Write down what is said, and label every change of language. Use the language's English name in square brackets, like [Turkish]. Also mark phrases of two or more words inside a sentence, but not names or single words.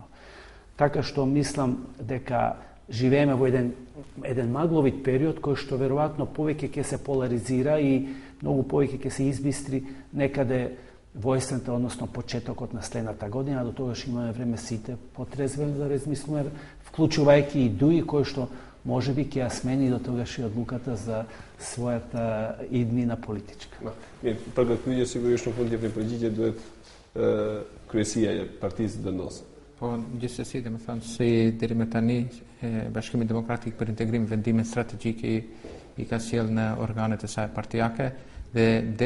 [Macedonian] Така што мислам дека живееме во еден магловит период кој што веројатно повеќе ќе се поларизира и многу повеќе ќе се избистри некаде во есента, односно почетокот на следната година, до тогаш имаме време сите потрезвено да размислиме, вклучувајќи и ДУИ кој што можеби ќе ја смени до тогаш и одлуката за својата иднина политичка. [Albanian] Mirë, për këtë pyetje sigurisht në fund jepni përgjigje duhet kryesia e partisë vendos. Po, gjithsesi, dhe me thënë, si deri më tani Bashkimi Demokratik për Integrim vendime strategjike i ka sjellë në organet e saj partijake dhe deri